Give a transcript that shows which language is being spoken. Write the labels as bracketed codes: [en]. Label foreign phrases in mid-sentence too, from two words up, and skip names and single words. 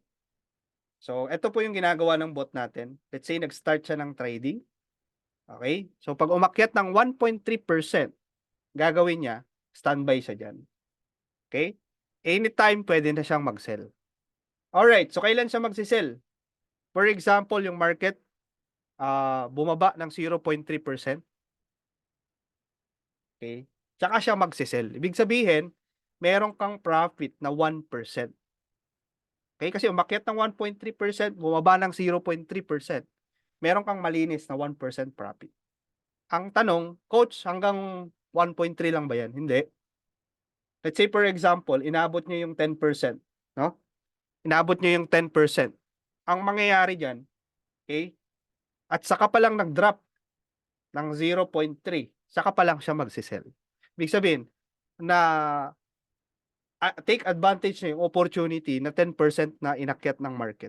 [tl] So, ito po yung ginagawa ng bot natin. [en] Let's say, [tl] nag-start siya ng trading. Okay? So, pag umakyat ng 1.3%, gagawin niya, standby siya dyan. Okay? Anytime, pwede na siyang mag-sell. Alright, so kailan siya mag-sell? [en] For example, [tl] yung market, bumaba ng 0.3%. Okay? Tsaka siya mag-sell. Ibig sabihin, meron kang profit na 1%. Okay? Kasi umakyat ng 1.3%, bumaba ng 0.3%. Meron kang malinis na 1% profit. Ang tanong, coach, hanggang 1.3 lang ba yan? Hindi. [en] Let's say for example, [tl] inabot niyo yung 10%, no? Inabot niyo yung 10%. Ang mangyayari diyan, okay? At saka pa lang nag-drop ng 0.3, saka pa lang siya magsisell. Ibig sabihin na [en] take advantage [tl] niyo yung opportunity na 10% na inakyat ng market.